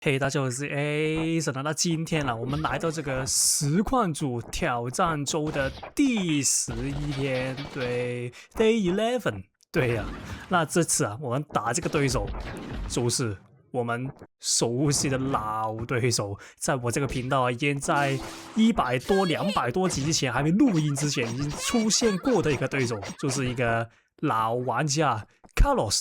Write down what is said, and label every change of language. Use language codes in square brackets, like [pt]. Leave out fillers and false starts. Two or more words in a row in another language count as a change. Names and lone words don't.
[zh] 嘿，大家好，我是 Ason。那今天我们来到这個實況主挑戰週的第11天，對 ，Day 11，對呀。那這次我們打這個對手就是我們熟悉的老對手，在我這個頻道已經在100多、200多集之前，還沒錄音之前，已經出現過的一個對手，就是一個老玩家 Carlos。